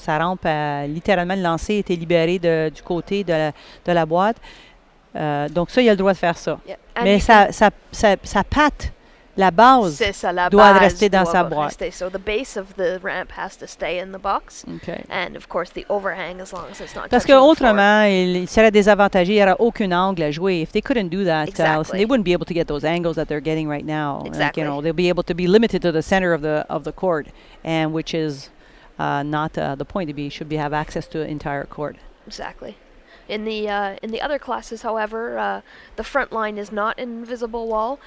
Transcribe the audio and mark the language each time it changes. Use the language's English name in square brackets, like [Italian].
[French] Là, sa rampe, littéralement, le lancer était libéré du côté de la boîte. Donc ça, il a le droit de faire ça. [English] Yeah. [French] Mais sa patte, la base, doit rester dans sa boîte. [English] So the base of the ramp has to stay in the box. Okay. And of course the overhang, as long as it's not [French] Parce [English] touching the floor. [French] qu'autrement, il serait désavantagé. Il n'y aura aucun angle à jouer. [English] If they couldn't do that, Allison, they wouldn't be able to get those angles that they're getting right now. Exactly. Like, they'll be able to be limited to the center of the court, and which is not the point. They should have access to the entire court. Exactly. In the other classes, however, the front line is not an invisible wall.